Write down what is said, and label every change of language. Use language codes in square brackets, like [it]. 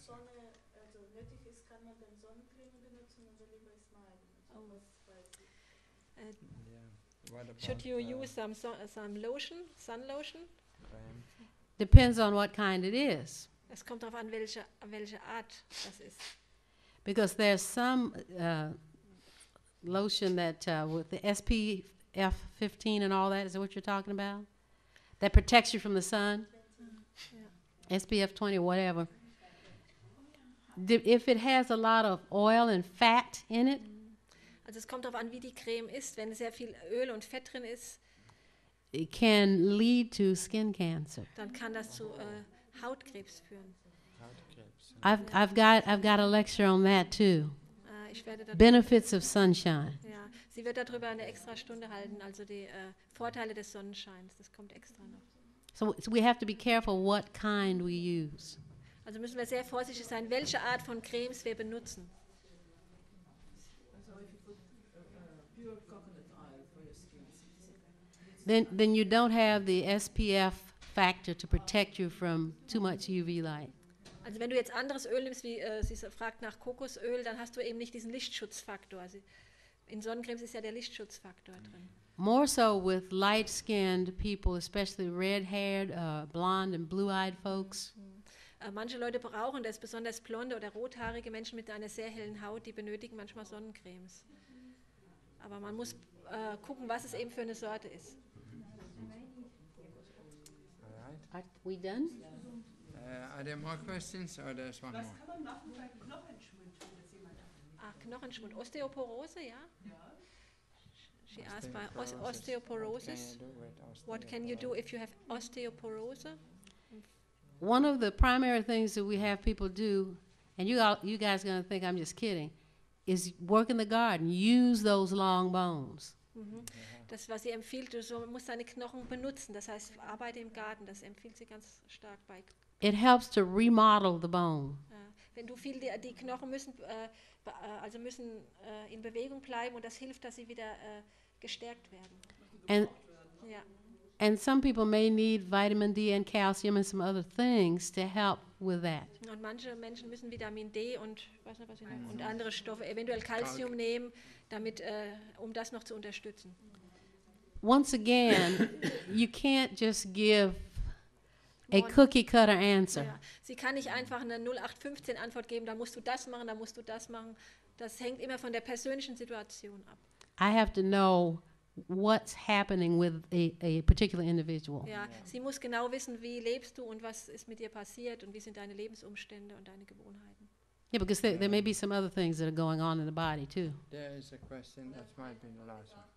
[de] Sonne also nötig ist, kann man dann Sonnencreme benutzen oder lieber Smile benutzen. Was weiß ich. [en] Yeah. What about, Should you use some lotion, sun lotion? cream? Depends on what kind it is. [de] Es kommt darauf an, welche Art das ist. [en] Because there's some lotion that with the SPF 15 and all that, is that what you're talking about? That protects you from the sun? SPF 20 or whatever. If it has a lot of oil and fat in it, [de] Also es kommt darauf an, wie die Creme ist. Wenn sehr viel Öl und Fett drin ist, [en] it can lead to skin cancer. [de] dann kann das zu Hautkrebs führen. Hautkrebs. [en] I've got a lecture on that too. [de] Ich werde [en] Benefits of sunshine. [de] ja, sie wird darüber eine extra Stunde halten, also die Vorteile des Sonnenscheins. Das kommt extra noch. [en] So we have to be careful what kind we use. [de] Also müssen wir sehr vorsichtig sein, welche Art von Cremes wir benutzen. [en] Pure coconut oil for your skin. Then you don't have the SPF factor to protect you from too much UV light. [de] Also wenn du jetzt anderes Öl nimmst, wie sie fragt nach Kokosöl, dann hast du eben nicht diesen Lichtschutzfaktor. Also in Sonnencremes ist ja der Lichtschutzfaktor drin. [en] More so with light-skinned people, especially red-haired, blonde and blue-eyed folks. [de] Manche Leute brauchen das, besonders blonde oder rothaarige Menschen mit einer sehr hellen Haut, die benötigen manchmal Sonnencremes. Aber man muss gucken, was es eben für eine Sorte ist. [en] Alright. Are we done? Are there more questions or there's one [de] Was [en] more? [de] kann man machen bei Knochenschwund, wenn das jemand hat? Knochenschwund, Osteoporose, ja? Ja. [en] She asked by Osteoporosis. osteoporosis. What can you do if you have osteoporose? One of the primary things that we have people do, and you guys are going to think I'm just kidding, is work in the garden. Use those long bones. [de] Das, was sie empfiehlt, du musst deine Knochen benutzen. Das heißt, arbeite im Garten. Das empfiehlt sie ganz stark bei. [en] It helps to remodel the bone. [de] Wenn du viel, die Knochen müssen in Bewegung bleiben und das hilft, dass sie wieder gestärkt werden. [en] And [de] Ja. [en] and some people may need vitamin D and calcium and some other things to help with that. [de] Und manche Menschen müssen Vitamin D und weiß nicht, was sie noch, und andere Stoffe, eventuell Calcium nehmen, damit, um das noch zu unterstützen. [en] Once again, you can't just give a One- cookie cutter answer. [de] Ja. Sie kann nicht einfach eine 0815 Antwort geben, da musst du das machen, da musst du das machen. Das hängt immer von der persönlichen Situation ab. [en] I have to know what's happening with a particular individual. [de] Ja, sie muss genau wissen, wie lebst du und was ist mit dir passiert und wie sind deine Lebensumstände und deine Gewohnheiten. [en] Yeah, because there may be some other things that are going on in the body too. There is a question that might be the last one.